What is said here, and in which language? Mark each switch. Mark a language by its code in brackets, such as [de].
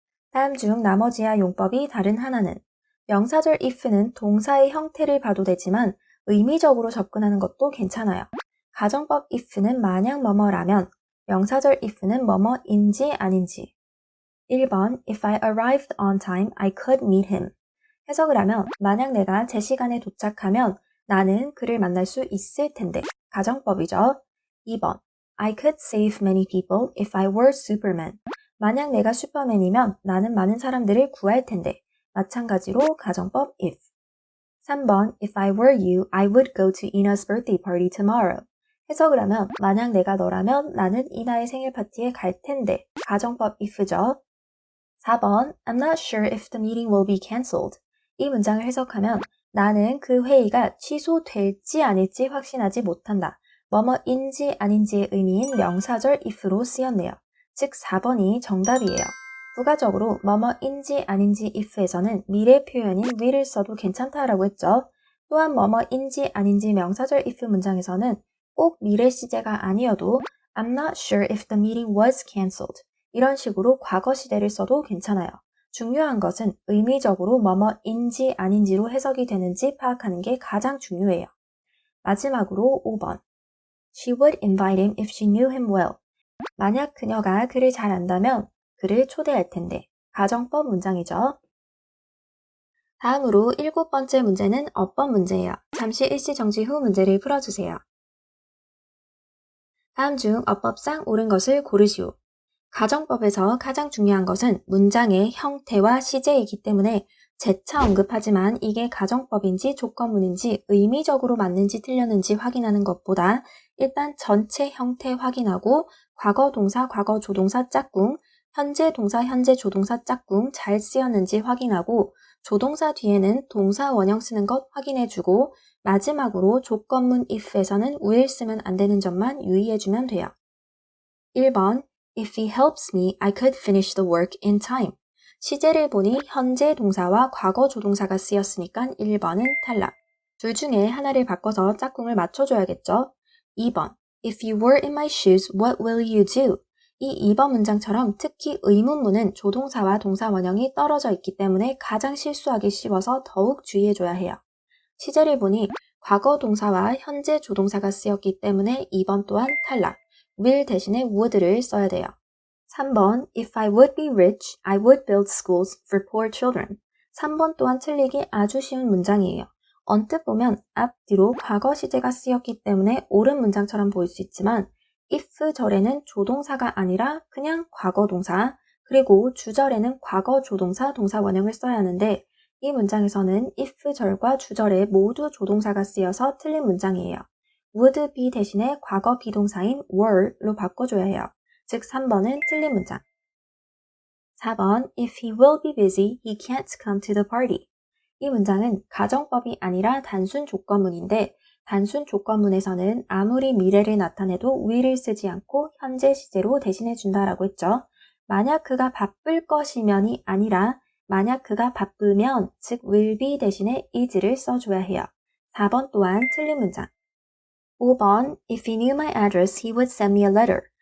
[ko] 다음 중 나머지와 용법이 다른 하나는 명사절 if는 동사의 형태를 봐도 되지만 의미적으로 접근하는 것도 괜찮아요. 가정법 if는 만약 뭐뭐라면 명사절 if는 뭐뭐인지 아닌지. 1번 [en] If I arrived on time, I could meet him. [ko] 해석을 하면 만약 내가 제 시간에 도착하면 나는 그를 만날 수 있을 텐데. 가정법이죠. 2번 [en] I could save many people if I were Superman. [ko] 만약 내가 슈퍼맨이면 나는 많은 사람들을 구할 텐데. 마찬가지로 가정법 if. 3번 [en] If I were you, I would go to Ina's birthday party tomorrow. [ko] 해석을 하면 만약 내가 너라면 나는 이나의 생일 파티에 갈 텐데. 가정법 if죠. 4번 [en] I'm not sure if the meeting will be cancelled. [ko] 이 문장을 해석하면 나는 그 회의가 취소될지 아닐지 확신하지 못한다. 뭐뭐인지 아닌지의 의미인 명사절 if로 쓰였네요. 즉 4번이 정답이에요. 부가적으로 뭐뭐인지 아닌지 if에서는 미래 표현인 will을 써도 괜찮다라고 했죠. 또한 뭐뭐인지 아닌지 명사절 if 문장에서는 꼭 미래 시제가 아니어도 [en] I'm not sure if the meeting was cancelled. [ko] 이런 식으로 과거 시제를 써도 괜찮아요. 중요한 것은 의미적으로 뭐뭐인지 아닌지로 해석이 되는지 파악하는 게 가장 중요해요. 마지막으로 5번. [en] She would invite him if she knew him well. [ko] 만약 그녀가 그를 잘 안다면 그를 초대할 텐데. 가정법 문장이죠. 다음으로 7번째 문제는 어법 문제예요. 잠시 일시정지 후 문제를 풀어주세요. 다음 중 어법상 옳은 것을 고르시오. 가정법에서 가장 중요한 것은 문장의 형태와 시제이기 때문에 재차 언급하지만 이게 가정법인지 조건문인지 의미적으로 맞는지 틀렸는지 확인하는 것보다 일단 전체 형태 확인하고 과거 동사, 과거 조동사 짝꿍, 현재 동사, 현재 조동사 짝꿍 잘 쓰였는지 확인하고 조동사 뒤에는 동사 원형 쓰는 것 확인해주고 마지막으로 조건문 if에서는 will 쓰면 안 되는 점만 유의해주면 돼요. 1번 [en] If he helps me, I could finish the work in time. [ko] 시제를 보니 현재 동사와 과거 조동사가 쓰였으니까 1번은 탈락. 둘 중에 하나를 바꿔서 짝꿍을 맞춰줘야겠죠. 2번 [en] If you were in my shoes, what will you do? [ko] 이 2번 문장처럼 특히 의문문은 조동사와 동사 원형이 떨어져 있기 때문에 가장 실수하기 쉬워서 더욱 주의해줘야 해요. 시제를 보니 과거 동사와 현재 조동사가 쓰였기 때문에 2번 또한 탈락. will 대신에 would를 써야 돼요. 3번 [en] If I would be rich, I would build schools for poor children. [ko] 3번 또한 틀리기 아주 쉬운 문장이에요. 언뜻 보면 앞뒤로 과거 시제가 쓰였기 때문에 옳은 문장처럼 보일 수 있지만 if 절에는 조동사가 아니라 그냥 과거 동사, 그리고 주절에는 과거 조동사, 동사 원형을 써야 하는데 이 문장에서는 if 절과 주절에 모두 조동사가 쓰여서 틀린 문장이에요. would be 대신에 과거 비동사인 were로 바꿔줘야 해요. 즉 3번은 틀린 문장. 4번 [en] If he will be busy, he can't come to the party. [ko] 이 문장은 가정법이 아니라 단순 조건문인데 단순 조건문에서는 아무리 미래를 나타내도 will을 쓰지 않고 현재 시제로 대신해준다라고 했죠. 만약 그가 바쁠 것이면이 아니라 만약 그가 바쁘면 즉 will be 대신에 is를 써줘야 해요. 4번 또한 틀린 문장. 5번 [en] If he knew my address, he would send me a letter.